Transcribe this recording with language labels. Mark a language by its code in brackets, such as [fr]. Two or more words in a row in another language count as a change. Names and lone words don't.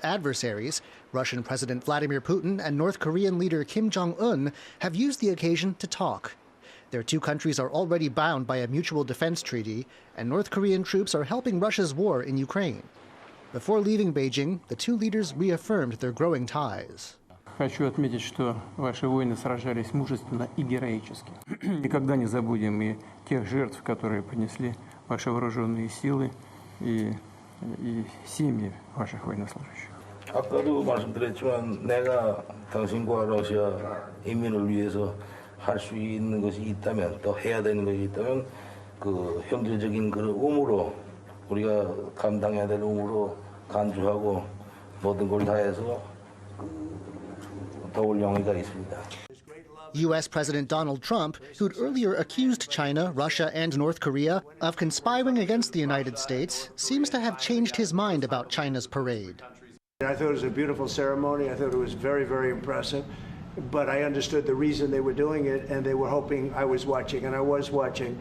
[en] adversaries, Russian President Vladimir Putin and North Korean leader Kim Jong-un, have used the occasion to talk. Their two countries are already bound by a mutual defense treaty, and North Korean troops are helping Russia's war in Ukraine. Before leaving Beijing, the two leaders reaffirmed their growing ties. [ru] Хочу отметить, что ваши воины сражались мужественно и героически. Никогда не забудем и тех жертв, которые понесли ваши вооруженные силы и семьи ваших военнослужащих. [ko] 아까도 말씀드렸지만 내가 당신과 러시아 인민을 위해서 할 수 있는 것이 있다면 또 해야 되는 것이 있다면 그 형제적인 그 의무로 우리가 감당해야 될 의무로 간주하고 모든 걸 다해서 도울 용의가 있습니다. [en] U.S. President Donald Trump, who'd earlier accused China, Russia, and North Korea of conspiring against the United States, seems to have changed his mind about China's parade. I thought it was a beautiful ceremony. I thought it was very, very impressive. But I understood the reason they were doing it, and they were hoping I was watching, and I was watching.